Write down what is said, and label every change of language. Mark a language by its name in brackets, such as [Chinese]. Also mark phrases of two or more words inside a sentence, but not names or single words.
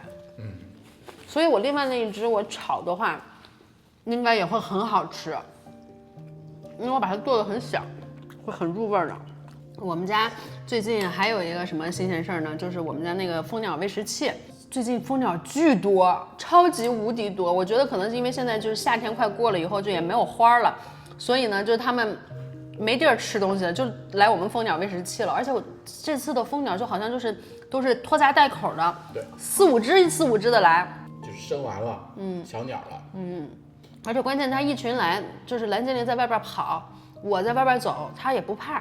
[Chinese] 所以我另外那一隻我炒的話，應該也會很好吃，因為我把它剁得很小，會很入味的。我們家最近還有一個什麼新鮮事兒呢？就是我們家那個蜂鳥餵食器，最近蜂鳥巨多，超級無敵多。我覺得可能是因為現在就是夏天快過了以後，就也沒有花了，所以呢，就是他們沒地兒吃東西了，就來我們蜂鳥餵食器了。而且我這次的蜂鳥就好像就是都是拖家帶口的，對，4、5隻的來，就是生完了，小鳥了，而且關鍵它一群來，就是藍精靈在外邊跑，我在外邊走，它也不怕。